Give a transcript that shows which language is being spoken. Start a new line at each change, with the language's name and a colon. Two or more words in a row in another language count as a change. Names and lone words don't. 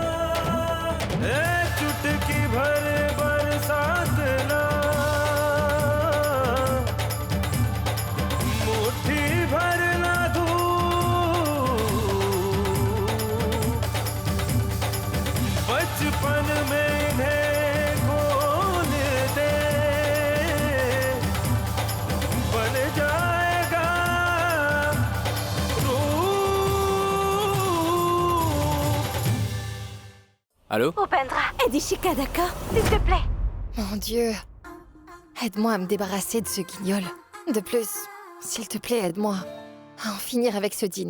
Hindi: चुटकी भर बरसात ना, मुट्ठी भर ना धूप, बचपन में इन्हें खोल दे, बन जाएगा
French: Allô? Upendra, aide Ishika, d'accord? S'il te plaît. Mon Dieu. Aide-moi à me débarrasser de ce guignol. De plus, s'il te plaît, aide-moi à en finir avec ce dîner.